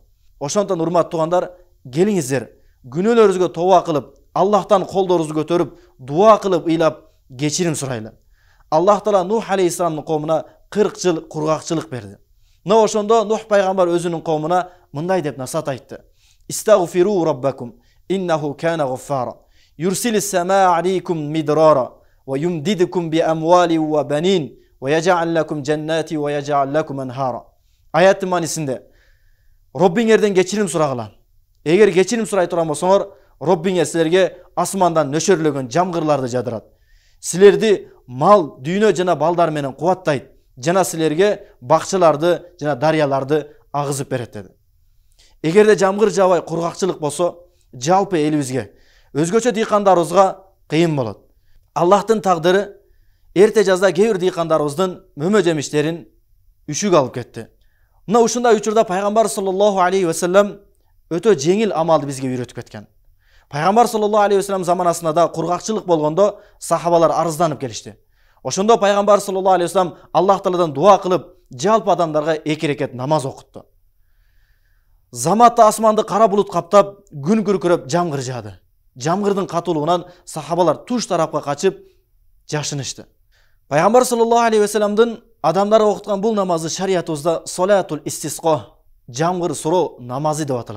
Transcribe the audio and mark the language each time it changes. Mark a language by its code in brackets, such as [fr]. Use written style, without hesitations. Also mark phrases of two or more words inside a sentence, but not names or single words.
[ky] Ошондон урматтуу туугандар, келиңиздер, күнөөлөрүбүзгө тооба кылып, Аллахтан колдорубузду көтөрүп, дуа кылып, ыйлап, кечирим сурайлы. Аллах Таала Нух алейхиссаламдын коомуна 40 жыл кургакчылык берди. Мына ошондо Нух пайгамбар өзүнүн коомуна мындай деп насаат айтты. [ar] استغفروا ربكم إنه كان غفارا. يرسل السماء عليكم مدرارا ويمددكم بأموال وبنين ويجعل لكم جنات ويجعل لكم أنهارا. [ky] Аяттын маанисинде Роббиңерден кечирим сурагыла. Эгер кечирим сурай турган болсоңор, Роббиңер силерге асмандан нөшөрлөгөн жамгырларды жадырат. Силерди мал, дүйнө жана балдар менен кубаттайт. Жана силерге бакчаларды жана дарыяларды агызып берет деди. Эгерде жамгыр жаабай кургакчылык болсо, жалпы элибизге, өзгөчө дыйкандарыбызга кыйын болот. Аллахтын тагдыры эрте жазда кээ бир дыйкандарыбыздын мөмө жемиштерин үшүк алып кетти. Мына ушундай учурда пайгамбар [ar] صلى الله عليه وسلم [ky] өтө жеңил амалды бизге үйрөтүп кеткен. Пайгамбар [ar] صلى الله عليه وسلم [ky] заманасында да кургакчылык болгондо сахабалар арызданып келишти. Ошондо пайгамбар [ar] صلى الله عليه وسلم [ky] Аллах Тааладан дуа кылып, жалпы адамдарга 2 рекет намаз окутту. Заматта асманды кара булут каптап, күн күркүрөп жамгыр жаады. Жамгырдын катуулугунан сахабалар туш тарапка качып жашынышты. Пайгамбар [ar] صلى الله عليه وسلم [ky] адамдарга окуткан бул намазы шариятыбызда [ar] صلاة الاستسقاء, [ky] жамгыр суроо намазы деп аталат.